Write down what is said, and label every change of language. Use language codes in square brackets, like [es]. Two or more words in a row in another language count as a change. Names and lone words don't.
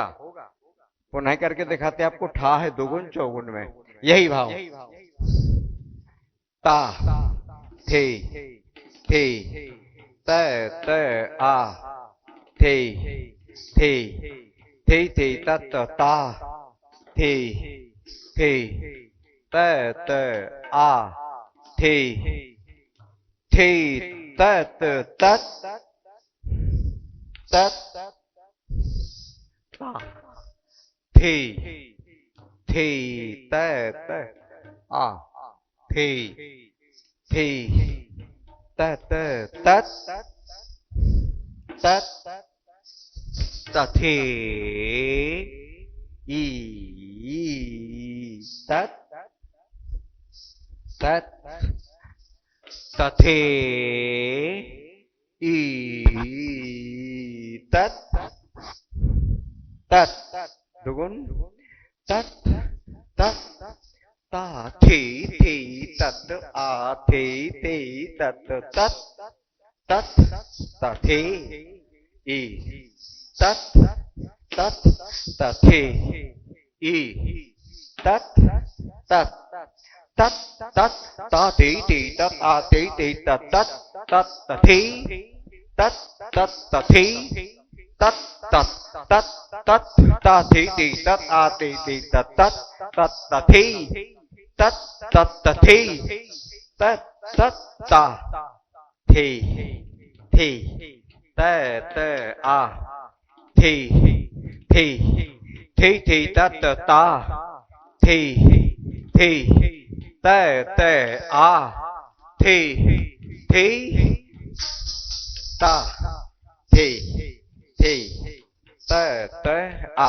[hi] पुनः करके दिखाते आपको, ठा है दुगुन चौगुन में, यही भाव ता थे थे त त आ थे थे थे थे तत ता थे थे त त आ थे थे तत तत तत ता थे थे तत आ थे थे तत तत तत तथे ई तत तत तथे ई तत तत। दुगुन तत तत ता थे थे तत आ थे थे तत तत तत तथे ई तत तत तथे ई तत तत तत तत ता थे थे तत आ थे थे तत तत तत तथे तत तत तथे तत तत तत तत ता थे थे तत आ थे थे तत तत तत तथे तत तत तथे तत तत ता थे थे त त आ थे थे थे थे तत ता थे थे त त आ थे थे ता थे थे त त आ।